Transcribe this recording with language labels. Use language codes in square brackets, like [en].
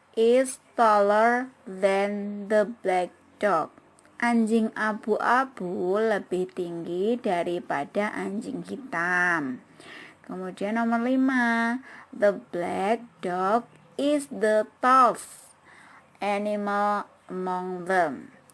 [en] is taller than the black dog. [id] Anjing abu-abu lebih tinggi daripada anjing hitam. Kemudian nomor 5, [en] the black dog is the tallest animal among them.